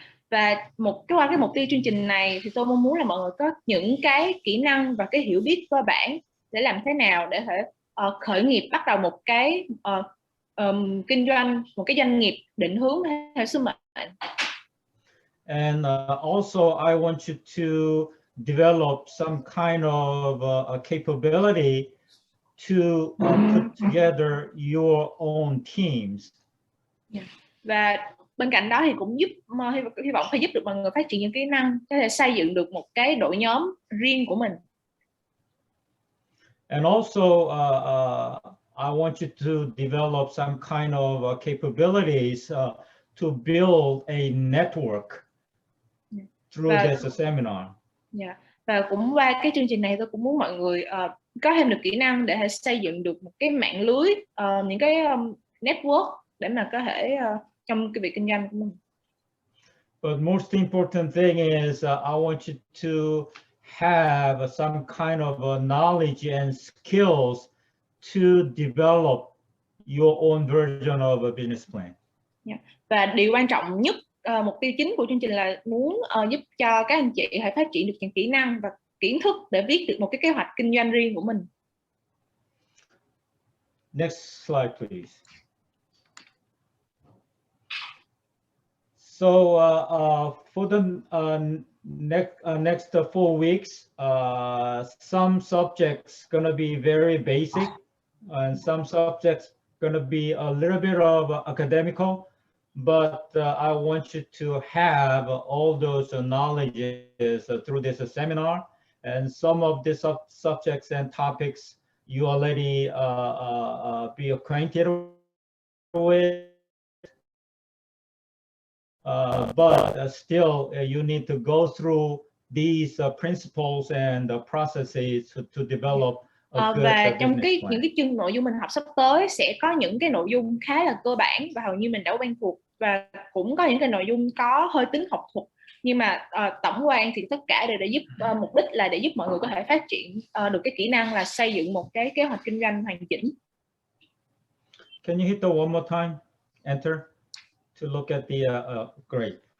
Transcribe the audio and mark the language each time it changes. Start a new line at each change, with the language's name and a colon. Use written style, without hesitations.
Vietnamese: Và qua cái mục tiêu chương trình này thì tôi mong muốn là mọi người có những cái kỹ năng và cái hiểu biết cơ bản để làm thế nào để thể khởi nghiệp, bắt đầu một cái kinh doanh, một cái doanh nghiệp định hướng theo sứ mệnh.
English: And also I want you to develop some kind of capability to put together your own teams.
Vietnamese: Và bên cạnh đó thì cũng hy vọng phải giúp được mọi người phát triển những kỹ năng có thể xây dựng được một cái đội nhóm riêng của mình.
English: And also I want you to develop some kind of capabilities to build a network through this seminar.
Vietnamese: Và cũng qua cái chương trình này tôi cũng muốn mọi người có thêm được kỹ năng để xây dựng được một cái mạng lưới, những cái network để mà có thể trong cái việc kinh doanh của mình.
English: But most important thing is I want you to have some kind of knowledge and skills to develop your own version of a business plan.
Vietnamese: Và điều quan trọng nhất, mục tiêu chính của chương trình là muốn giúp cho các anh chị hãy phát triển được những kỹ năng và kiến thức để viết được một cái kế hoạch kinh doanh riêng của mình.
English: Next slide, please. So for the next 4 weeks, some subjects gonna be very basic, and some subjects gonna be a little bit of academical, but I want you to have all those knowledges through this seminar, and some of the subjects and topics you already be acquainted with. But still, you need to go through these principles and processes to develop a good
Vietnamese: và trong
English: business plan.
Vietnamese: những cái chương nội dung mình học sắp tới sẽ có những cái nội dung khá là cơ bản và hầu như mình đã quen thuộc, và cũng có những cái nội dung có hơi tính học thuật, nhưng mà tổng quan thì tất cả đều để giúp mục đích là để giúp mọi người có thể phát triển được cái kỹ năng là xây dựng một cái kế hoạch kinh doanh hoàn chỉnh.
English: Can you hit the one more time? Enter to look at the great.